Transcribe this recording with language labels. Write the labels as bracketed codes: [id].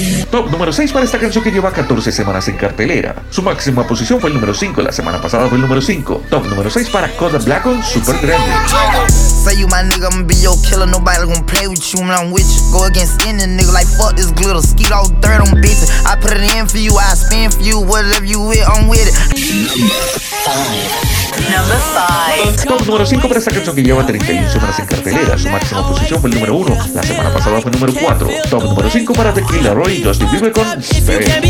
[es] Top número 6 para esta canción que lleva 14 semanas en cartelera. Su máxima posición fue el número 5, la semana pasada fue el número 5. Top número 6 para Kodak Black con Super Grande. [en] Say you my nigga, I'ma be your killer. Nobody gonna play with you when I'm with you. Go against any nigga like fuck this glitter. Skeet all dirt on bitches. I put it in for you, I spin for you. Whatever you with, I'm with it. Number 5. [es] Top número 5 para esta canción que lleva 31 semanas en cartelera. Su máxima posición fue el número 1, la semana pasada fue el número 4. Top número 5 para The Killer Roy y Justin Bieber con Stay.